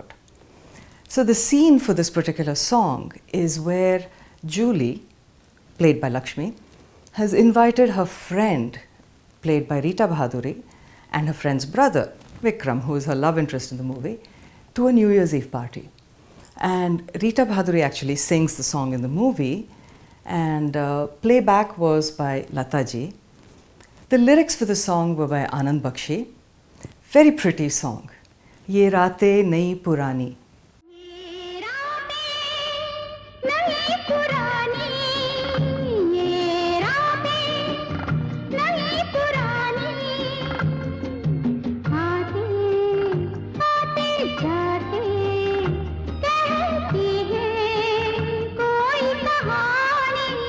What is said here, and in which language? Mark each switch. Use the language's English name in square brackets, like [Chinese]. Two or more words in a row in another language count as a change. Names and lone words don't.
[English] So the scene for this particular song is where Julie, played by Lakshmi, has invited her friend, played by Rita Bahaduri, and her friend's brother, Vikram, who is her love interest in the movie, to a New Year's Eve party. And Rita Bahaduri actually sings the song in the movie, and playback was by Lataji. The lyrics for the song were by Anand Bakshi. Very pretty song. [Hindi] ये रातें नहीं पुरानी. ये रातें नहीं पुरानी. ये रातें नहीं पुरानी. आते आते जाते कहती है कोई कहानी.